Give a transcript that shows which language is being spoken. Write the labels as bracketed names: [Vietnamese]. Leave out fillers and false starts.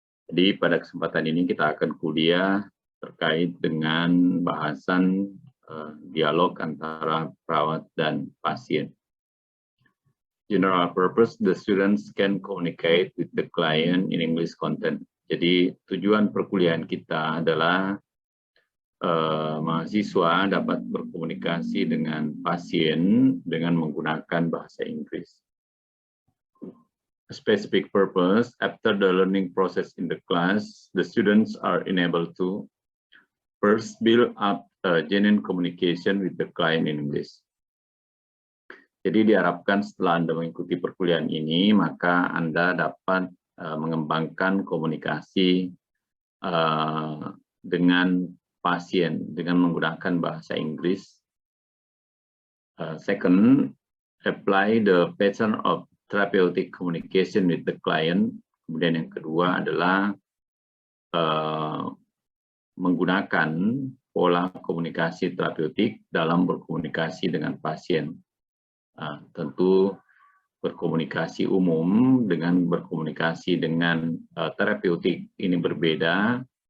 [Indonesian] Jadi pada kesempatan ini kita akan kuliah terkait dengan bahasan dialog antara perawat dan pasien. [English] General purpose, the students can communicate with the client in English content. [Indonesian] Jadi tujuan perkuliahan kita adalah mahasiswa dapat berkomunikasi dengan pasien dengan menggunakan bahasa Inggris. [English] A specific purpose, after the learning process in the class, the students are enabled to first build up a genuine communication with the client in English. [Indonesian] Jadi diharapkan setelah Anda mengikuti perkuliahan ini, maka Anda dapat mengembangkan komunikasi dengan pasien dengan menggunakan bahasa Inggris. [English] Second, apply the pattern of therapeutic communication with the client. [Indonesian] Kemudian yang kedua adalah menggunakan pola komunikasi terapeutik dalam berkomunikasi dengan pasien. Tentu berkomunikasi umum dengan berkomunikasi dengan terapeutik ini berbeda.